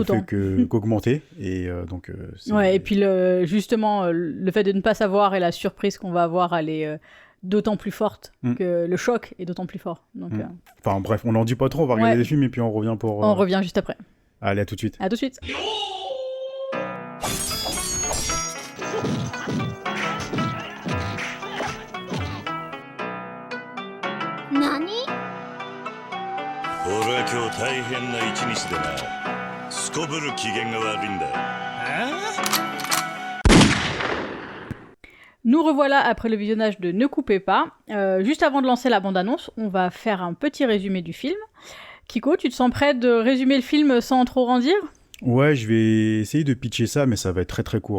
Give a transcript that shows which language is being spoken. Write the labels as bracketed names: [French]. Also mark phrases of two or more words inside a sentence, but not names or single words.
[French] ne fait qu'augmenter. Et donc, ouais, et puis justement, le fait de ne pas savoir et la surprise qu'on va avoir, elle est d'autant plus forte que le choc est d'autant plus fort. Donc, Enfin bref, on n'en dit pas trop, on va regarder les films et puis on revient pour... On revient juste après. Allez, à tout de suite. À tout de suite. [Japanese] 俺は今日大変な一日でな。すこぶる機嫌が悪いんだ。 [French] Nous revoilà après le visionnage de Ne coupez pas. Juste avant de lancer la bande-annonce, on va faire un petit résumé du film. Kiko, tu te sens prêt de résumer le film sans trop en dire ? Ouais, je vais essayer de pitcher ça, mais ça va être très très court.